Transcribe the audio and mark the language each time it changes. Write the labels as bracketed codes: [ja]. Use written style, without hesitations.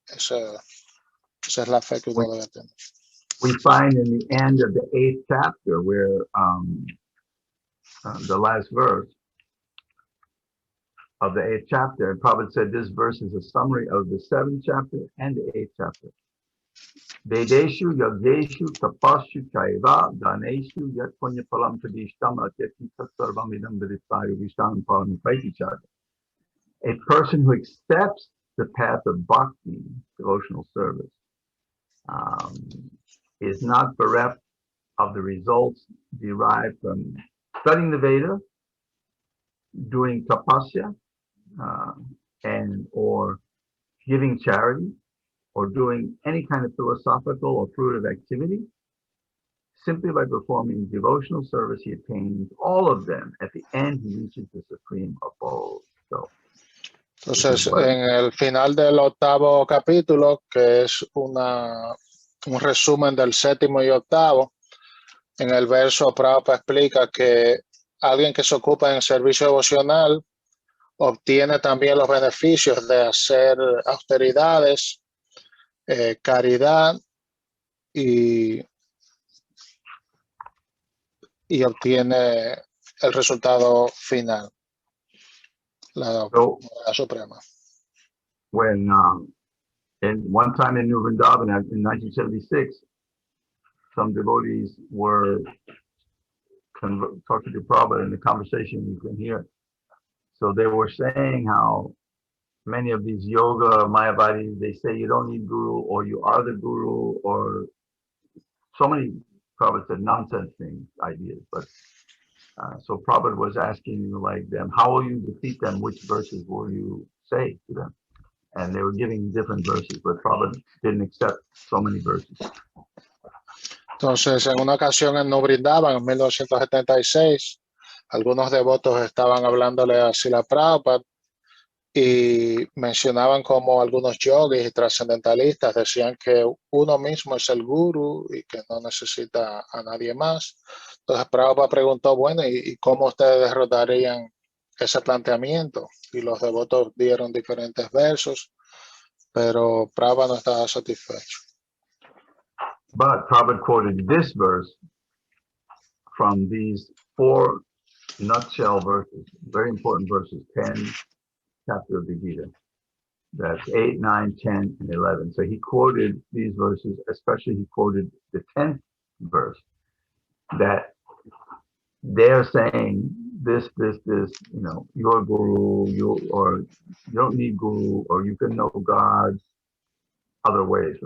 [es] Esa es la fe que uno debe tener. [en] We find in the end of the 8th chapter where the last verse of the 8th chapter, and Prabhupada said this verse is a summary of the 7th chapter and the 8th chapter. [sa] Vedeshu yageshu tapashu chaiva daneshu yat punya palam tradishtam atyati sarvam idam viditayu vishtam palam paitichad. [en] A person who accepts the path of bhakti, devotional service, is not bereft of the results derived from studying the Veda, doing tapasya, and or giving charity, or doing any kind of philosophical or fruitive activity. Simply by performing devotional service, he attains all of them. At the end, he reaches the supreme abode. So, [es] entonces, en el final del 8º capítulo, que es un resumen del 7º y 8º, en el verso Prabhupada explica que alguien que se ocupa en servicio devocional obtiene también los beneficios de hacer austeridades, caridad y obtiene el resultado final, la suprema. [en] When and one time in New Vrindavan in 1976, some devotees were talking to Prabhupada in the conversation you can hear. So they were saying how many of these yoga Mayavadis, they say you don't need guru, or you are the guru, or so many, Prabhupada said, nonsense things, ideas. But so Prabhupada was asking like them, how will you defeat them? Which verses will you say to them? And they were giving different verses, but Prabhupada didn't accept so many verses. [es] Entonces, en una ocasión en New Vrindavan, en 1976, algunos devotos estaban hablándole a Srila Prabhupada y mencionaban como algunos yogis y trascendentalistas decían que uno mismo es el guru y que no necesita a nadie más. Entonces Prabhupada preguntó, bueno, ¿y cómo ustedes derrotarían ese planteamiento? Y los devotos dieron diferentes versos, pero Prabhupada no estaba satisfecho. [en] But Prabhupada quoted this verse from these 4 nutshell verses, very important verses, 10 chapter of the Gita. That's 8, 9, 10, and 11. So he quoted these verses, especially he quoted the 10th verse, that they're saying this, you know, your guru, or you don't need guru, or you can know God other ways.